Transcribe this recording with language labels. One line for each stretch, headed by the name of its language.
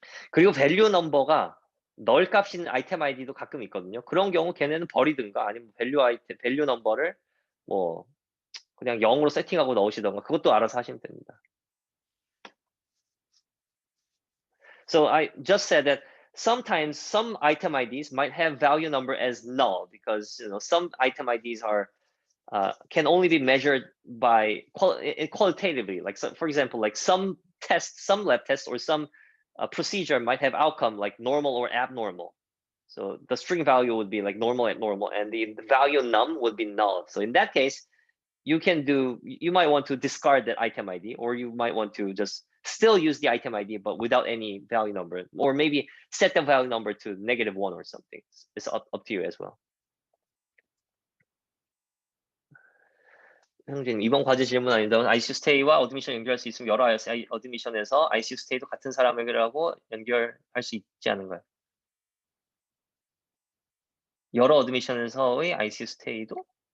Korean: 그리고 밸류 넘버가 널 값인 아이템 아이디도 가끔 있거든요. 그런 경우 걔네는 버리든가 아니면 밸류 넘버를 뭐 그냥 0으로 세팅하고 넣으시던가 그것도 알아서 하시면 됩니다.
English: So I just said that sometimes some item IDs might have value number as null because some item IDs are can only be measured by qualitatively. Like for example, like some lab tests or some procedure might have outcome like normal or abnormal. So the string value would be like normal at normal, and the value num would be null. So in that case, you might want to discard that item ID, or you might want to just still use the item ID but without any value number, or maybe set the value number to -1 or something. It's up to you as well.
Korean: 형진, 이번 과제 질문 아닌데 ICU 스테이와 어드미션 연결할 수 있으면 여러 어드미션에서 ICU 스테이도 같은 사람에게라고 연결할 수 있지 않은가요? 여러 어드미션에서의 ICU 스테이도?